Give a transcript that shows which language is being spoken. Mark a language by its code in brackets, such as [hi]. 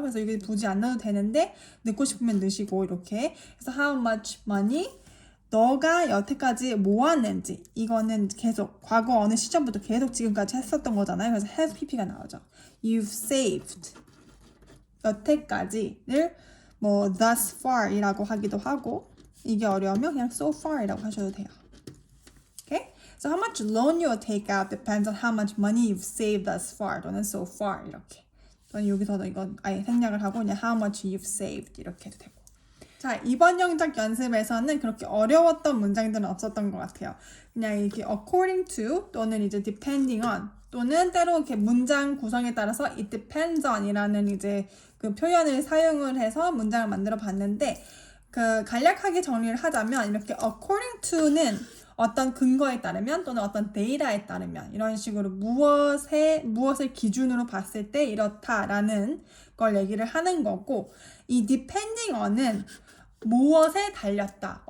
[ko] 그래서 여기 굳이 안 넣어도 되는데 넣고 싶으면 넣으시고 이렇게 그래서 [en] how much money [ko] 너가 여태까지 모았는지 이거는 계속 과거 어느 시점부터 계속 지금까지 했었던 거잖아요. 그래서 has pp가 나오죠. [en] You've saved [ko] 여태까지를 뭐 thus far 이라고 하기도 하고 이게 어려우면 그냥 so far 이라고 하셔도 돼요. [en] Okay? So how much loan you will take out depends on how much money you've saved thus far 또는 so far 이렇게 [ko] 또는 여기서도 이거 아예 생략을 하고 그냥 [en] how much you've saved [ko] 이렇게 해도 되고. 자, 이번 영작 연습에서는 그렇게 어려웠던 문장들은 없었던 것 같아요. 그냥 이렇게 according to 또는 이제 depending on 또는 때로 이렇게 문장 구성에 따라서 it depends on 이라는 이제 그 표현을 사용을 해서 문장을 만들어 봤는데 그 간략하게 정리를 하자면 이렇게 according to는 어떤 근거에 따르면 또는 어떤 데이터에 따르면 이런 식으로 무엇을 기준으로 봤을 때 이렇다라는 걸 얘기를 하는 거고 이 depending on은 무엇에 달렸다.